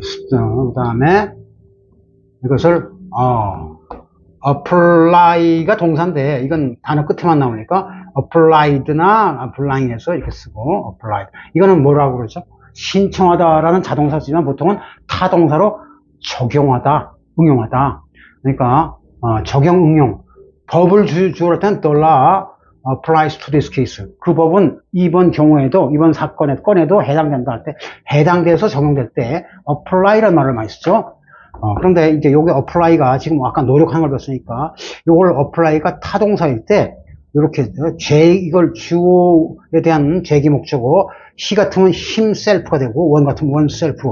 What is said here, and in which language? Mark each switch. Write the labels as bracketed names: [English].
[Korean] 그 다음에 이것을 apply가 동사인데, 이건 단어 끝에만 나오니까 applied나 applying에서 이렇게 쓰고, applied. 이거는 뭐라고 그러죠? 신청하다라는 자동사 쓰지만 보통은 타동사로 적용하다, 응용하다. 그러니까 적용, 응용. 법을 주어할 때는 [English] the law applies to this case. [Korean] 그 법은 이번 경우에도, 이번 건에도 해당된다 할 때, 해당돼서 적용될 때 apply라는 말을 많이 쓰죠. 그런데 이제 요게 apply가 지금 아까 노력하는 걸 봤으니까, 요걸 apply가 타동사일 때, 이렇게 이걸 주어에 대한 제기 목적어, he 같으면 himself가 되고, one 같으면 oneself.